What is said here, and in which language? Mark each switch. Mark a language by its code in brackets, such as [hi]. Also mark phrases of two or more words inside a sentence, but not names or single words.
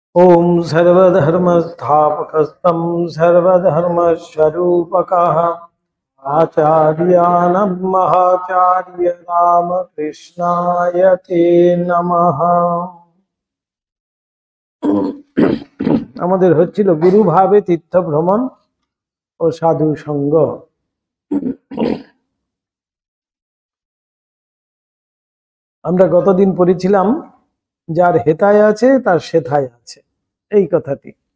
[sa] ओम सर्वधर्मस्थापकस्तं सर्वधर्मस्वरूपकः आचार्यानं महाचार्य रामकृष्णाय ते नमः। [bn] আমাদের হচ্ছিল গুরু ভাবে তীর্থ ভ্রমণ ও সাধু সঙ্গ। আমরা গতদিন পড়েছিলাম যার হেতায় আছে তার সেথায় আছে, এই কথাটি।